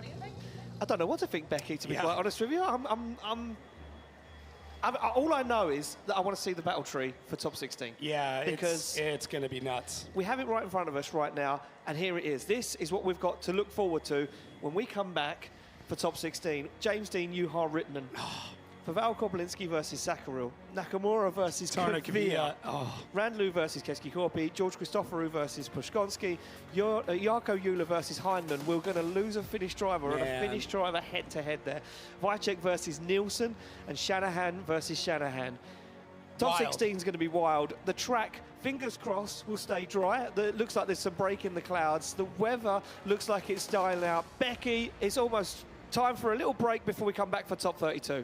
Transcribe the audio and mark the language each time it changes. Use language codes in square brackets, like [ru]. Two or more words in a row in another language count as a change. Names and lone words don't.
[en] I don't know what to think, Becky, to be quite honest with you. All I know is that I want to see the battle tree for top 16. Yeah, because it's going to be nuts. We have it right in front of us right now, and here it is. This is what we've got to look forward to when we come back for top 16. James Dean, Juha Rittinen. Pavel Kopelinski versus Sakharil. Nakamura versus Kvia. Randlu versus Keski-Korpi. George Christoforou versus Pushkonsky. Jarkko Jula versus Heinemann. We're going to lose a Finnish driver and a Finnish driver head-to-head there. Wycheck versus Nielsen and Shanahan versus Shanahan. Top 16 is going to be wild. The track, fingers crossed, will stay dry. It looks like there's some break in the clouds. The weather looks like it's dying out. Becky, it's almost time for a little break before we come back for top 32.